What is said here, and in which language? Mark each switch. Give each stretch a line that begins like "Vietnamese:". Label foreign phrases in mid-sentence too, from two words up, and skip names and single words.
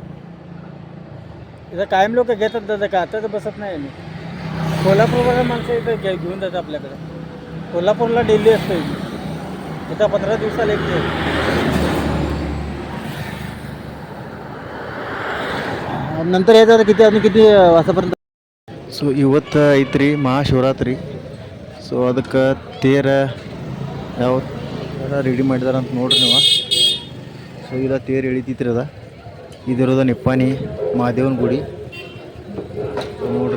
Marathi: इथं कायम लोक घेतात दादा. का आता तर बसत नाही मी. कोल्हापूरला माणसं इथं घेऊन जातात आपल्याकडे. कोल्हापूरला डेली असतो इथं 15 दिवसाला एक दिवस. नंतर यायचं किती अजून किती वाजतापर्यंत.
Kannada: ಸೊ ಇವತ್ತು ಐತ್ರಿ ಮಹಾಶಿವರಾತ್ರಿ. ಸೊ ಅದಕ್ಕೆ ತೇರ ಯಾವ ರೆಡಿ ಮಾಡಿದಾರ ಅಂತ ನೋಡ್ರಿ ನೀವು. ಸೊ ಇದು ತೇರು ಎಳಿತೈತ್ರಿ. ಇದಿರೋದ ನಿಪ್ಪಾಣಿ ಮಹಾದೇವನ ಗುಡಿ ನೋಡ್ರಿ.